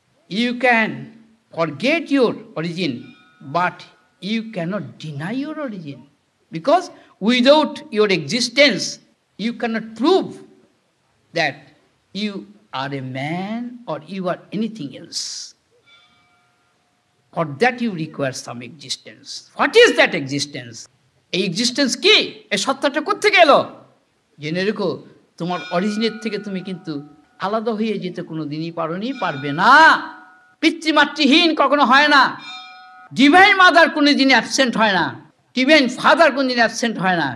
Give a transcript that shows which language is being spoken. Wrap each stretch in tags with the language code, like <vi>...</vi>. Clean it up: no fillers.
<en>You can forget your origin, but you cannot deny your origin, because without your existence you cannot prove that you are a man or you are anything else. For that you require some existence. What is that existence?</en> <bn>এই existence কি? এই সত্তাটা কোত্থেকে এলো? জেনে রেখো, তোমার অরিজিনের থেকে তুমি কিন্তু আলাদা হয়ে যেতে কোনো দিনই পারবে না। পিতৃমাতৃহীন কখনো হয় না। ডিভাইন মাদার কোনো দিন অ্যাবসেন্ট হয় না, ডিভাইন ফাদার কোনো দিন অ্যাবসেন্ট হয় না।</bn>